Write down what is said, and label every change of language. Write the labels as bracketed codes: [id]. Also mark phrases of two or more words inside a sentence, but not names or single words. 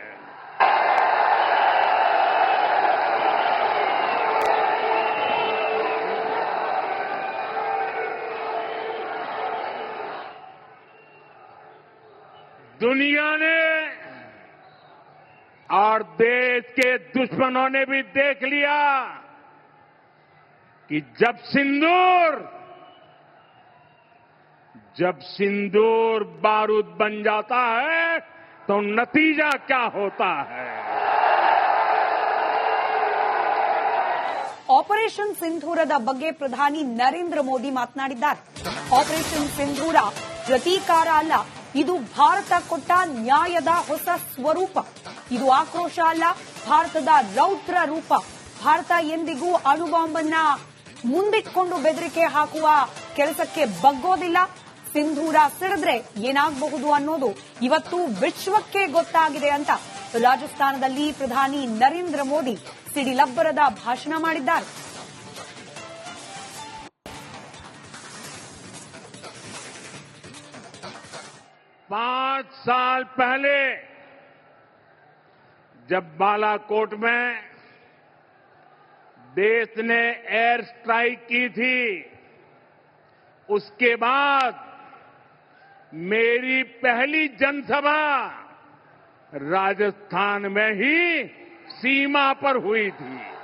[hi] दुनिया ने और देश के दुश्मनों ने भी देख लिया कि जब सिंदूर बारूद बन जाता है तो नतीजा क्या होता है. [kn] ಆಪರೇಷನ್ ಸಿಂಧೂರದ ಬಗ್ಗೆ ಪ್ರಧಾನಿ ನರೇಂದ್ರ ಮೋದಿ ಮಾತನಾಡಿದ್ದಾರೆ. ಆಪರೇಷನ್ ಸಿಂಧೂರ ಪ್ರತೀಕಾರ ಅಲ್ಲ, ಇದು ಭಾರತ ಕೊಟ್ಟ ನ್ಯಾಯದ ಹೊಸ ಸ್ವರೂಪ. ಇದು ಆಕ್ರೋಶ ಅಲ್ಲ, ಭಾರತದ ರೌದ್ರ ರೂಪ. ಭಾರತ ಎಂದಿಗೂ ಅಣುಬಾಂಬನ್ನ ಮುಂದಿಟ್ಕೊಂಡು ಬೆದರಿಕೆ ಹಾಕುವ ಕೆಲಸಕ್ಕೆ ಬಗ್ಗೋದಿಲ್ಲ. ಸಿಂಧೂರ ಸಿಡಿದ್ರೆ ಏನಾಗಬಹುದು ಅನ್ನೋದು ಇವತ್ತು ವಿಶ್ವಕ್ಕೆ ಗೊತ್ತಾಗಿದೆ ಅಂತ ರಾಜಸ್ಥಾನದಲ್ಲಿ ಪ್ರಧಾನಿ ನರೇಂದ್ರ ಮೋದಿ ಸಿಡಿಲಬ್ಬರದ ಭಾಷಣ ಮಾಡಿದ್ದಾರೆ. [hi] पांच साल पहले जब बालाकोट में देश ने [en] air strike [hi] की थी, उसके बाद मेरी पहली जनसभा राजस्थान में ही सीमा पर हुई थी.